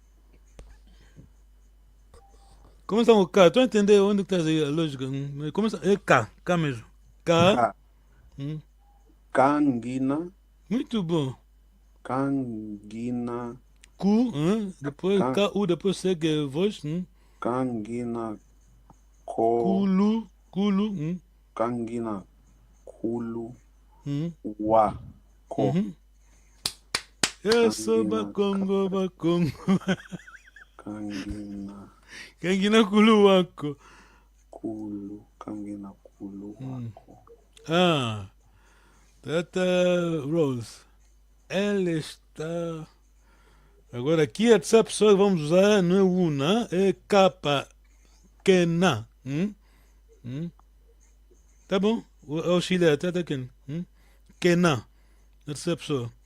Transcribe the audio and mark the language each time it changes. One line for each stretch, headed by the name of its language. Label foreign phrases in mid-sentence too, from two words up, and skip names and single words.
Portuguese: Começa com o K, estou a entender onde está a lógica. Começa, é K mesmo. K. Canguina. Muito bom. Canguina. Cu, depois K-U, depois segue a voz. Canguina. Culu.
Kongo: Canguina. Kulu. Wa. Ko.
Portuguese: Eu sou Bakongo.
Kongo: Kangina Kulu wako. Kulu. Canguina Kulu wako.
Portuguese: Tata Rose. Ela está. Agora aqui essa pessoa que vamos usar não é una, é capa. Kena. Tá bom? Auxiliar, Tata Ken. Kena. Essa pessoa.